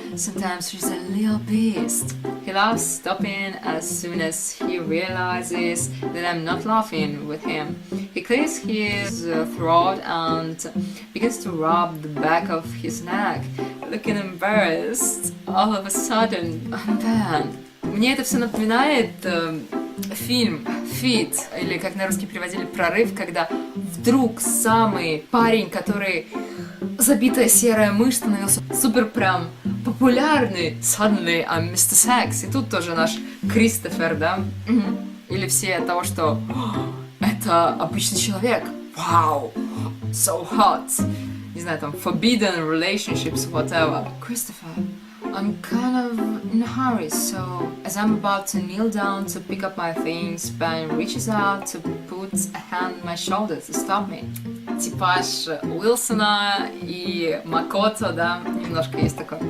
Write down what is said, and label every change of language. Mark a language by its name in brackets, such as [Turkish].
[English] Sometimes she's a little beast. He laughs, stopping as soon as he realizes that I'm not laughing with him. He clears his throat and begins to rub the back of his neck, looking embarrassed all of a sudden. And then... [Russian] Мне это все напоминает фильм «Фит», или как на русский переводили «Прорыв», когда вдруг самый парень, который забитая серая мышь, становился супер прям популярный. [English] Suddenly I'm Mr. Sex. [Russian] И тут тоже наш Кристофер, да? Или все того, что это обычный человек. [English] Wow, so hot. [Russian] Не знаю, там, [English] forbidden relationships, whatever. Christopher, I'm kind of in a hurry, so as I'm about to kneel down to pick up my things, Ben reaches out to put a hand on my shoulder to stop me. [Russian] Типаж Уилсона и Макото, да, немножко есть такое.